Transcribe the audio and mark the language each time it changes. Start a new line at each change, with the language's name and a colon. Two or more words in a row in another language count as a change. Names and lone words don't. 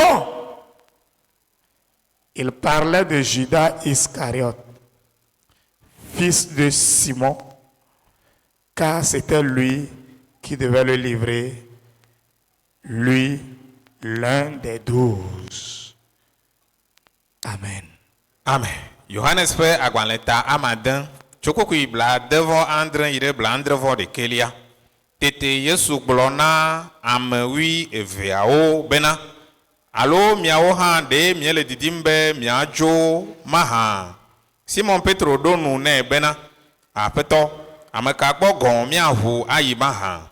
French: » Il parlait de Judas Iscariote, fils de Simon, car c'était lui qui devait le livrer, lui, l'un des 12. Amen. Amen.
Ewe: Johannes fe agbalẽta amaden tsokokui bla devɔ andre yi ɖe bla andrevɔ ɖekelia. Tete Yesu gblɔ na ame wui eveawo bena alo miawo hã ɖe miele didim be miadzo mahã. Simon Petro ɖo nu nɛ bena aƒetɔ ame ka gbɔ gɔ̃ miaʋu ayi mahã?